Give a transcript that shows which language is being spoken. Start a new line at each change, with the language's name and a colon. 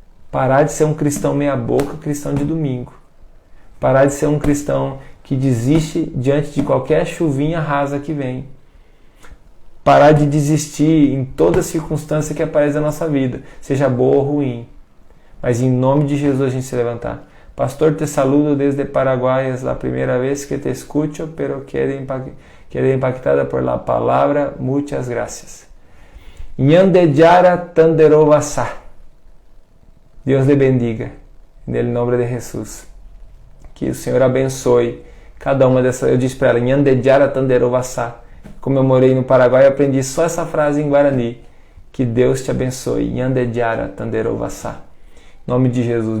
Portuguese: Parar de ser um cristão meia boca, cristão de domingo. Parar de ser um cristão que desiste diante de qualquer chuvinha rasa que vem. Parar de desistir em toda circunstância que aparece na nossa vida, seja boa ou ruim. mas em nome de Jesus a gente se levantar.
Spanish: Pastor, te saludo desde Paraguay, es la primera vez que te escucho, pero quedé impactada por la palabra, muchas gracias.
Guarani: Ñandeyara Tanderovasá.
Portuguese: Deus lhe bendiga, no nome de Jesus. Que o Senhor abençoe cada uma dessas. Eu disse para ela,
Guarani: Ñandeyara Tanderovasá.
Portuguese: Como eu morei no Paraguai, eu aprendi só essa frase em Guarani. Que Deus te abençoe.
Guarani: Ñandeyara Tanderovasá.
Portuguese: Em nome de Jesus.